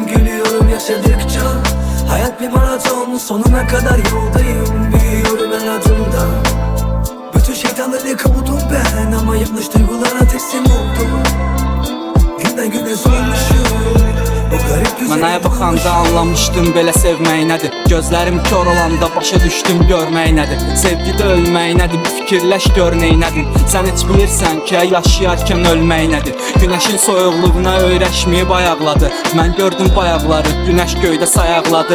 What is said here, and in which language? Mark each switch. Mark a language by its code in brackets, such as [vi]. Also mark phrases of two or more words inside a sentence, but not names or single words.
[tr] Gülüyorum yaşadıkça. Hayat bir maraton, sonuna kadar yoldayım. Büyüyorum her adımda. Bütün şeytanları kovdum ben, ama yanlış duygulara teslim oldum. Günden güne solmuşum, bu garip düzene [az] Mənə baxanda anlamışdım belə sevmək nədir. Gözlərim kör olanda başa düşdüm görmək nədir. Sevgidə ölmək nədir, bir fikirləş gör neynədin. Sən heç bilirsən ki, yaşayarkən ölmək nədir. Günəşin soyuqluğuna öyrəşməyib ayaqladı. Mən gördüm bayaqları, günəş göydə sayaqladı.